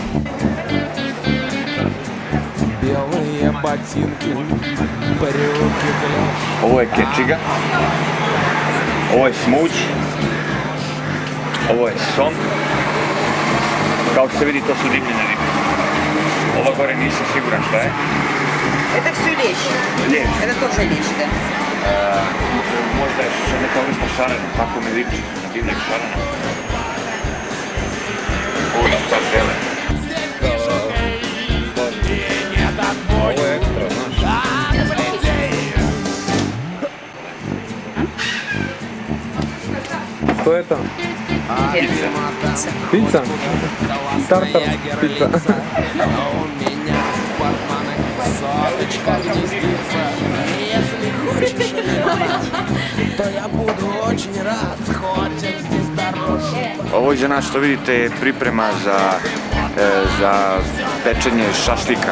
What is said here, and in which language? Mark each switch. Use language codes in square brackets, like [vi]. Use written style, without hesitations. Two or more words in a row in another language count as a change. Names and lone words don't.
[sr] Ovo je kečiga, ovo je smuđ, ovo je som. Kao što se vidi, to su dimljene ribe. Ova gore nisam siguran šta je. [ru] Это все лещ. Лещ. Это тоже лещ, да. [sr] Možda je neka vrsta šarena, tako mi liči na divljeg šarena. Ovo je sad zelen. Ovo je ekstra, znaš. [ru] Что это? Pizza. Пицца? Тартар пицца. [sr] Ovo iza nas što vidite je priprema za pečenje šašlika.